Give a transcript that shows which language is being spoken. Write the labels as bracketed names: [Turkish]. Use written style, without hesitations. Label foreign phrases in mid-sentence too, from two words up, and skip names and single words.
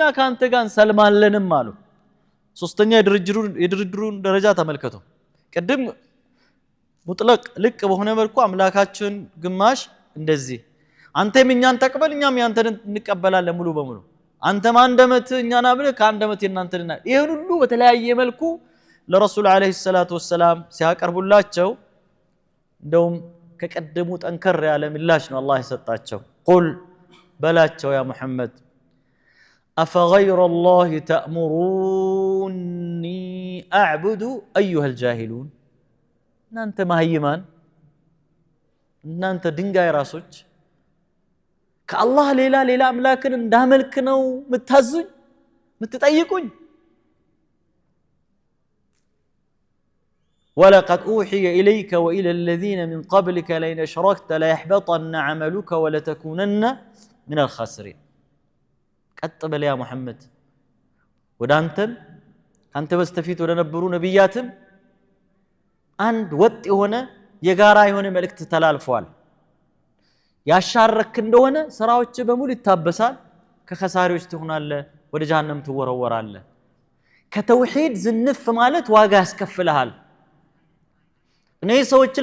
[Amharic] ካንተ ጋር እንሰልማለንም አሉ ሶስተኛ የድርድሩን ደረጃ ተመልከቱ ቀደም ሙጥለቅ ልቅ በሆነ መልኩ አምላካችን ግማሽ እንደዚህ አንተም እኛን ተቀበል እኛም ያንተን እንቀበላለን ሙሉ በሙሉ አንተም አንድ አመት እኛና ብለ ከአንድ አመት የናንተና ይሄን ሁሉ በተለያየ መልኩ ለረሱል [Arabic] عليه الصلاة والسلام [Amharic] ሲያቀርቡላቸው እንደውም ከቀደሙት ጠንከር ያለ ምላሽ ነው አላህ የሰጣቸው ቁል በላቸው [Arabic] يا محمد أفغير الله تأمروني أعبد أيها الجاهلون [Amharic] እናንተ ማህይማን እናንተ ድንጋይ ራሶች ከአላህ ሌላ አምላክን እንዳመልክ ነው ምታዙኝ ምትጠይቁኝ [Arabic] ولقد أوحي إليك وإلى الذين من قبلك لئن أشركت ليحبطن عملك ولتكونن من الخاسرين [Amharic] ቀጥበል [Arabic] يا محمد [Amharic] ወዳንተም አንተ በስተፊት ወደ ነበሩ ነብያትም አንድ ወጥ የሆነ የጋራ የሆነ መልእክት ተላልፈዋል ያሻረክ እንደሆነ ስራዎች በሙሉ ይታበሳል ከኸሳሪዎች ትሆናለህ ወደ ጀሃነም ትወረወራለህ ከተውሂድ ዝንፍ ማለት ዋጋ ያስከፍልሃል እኔ ሰዎችን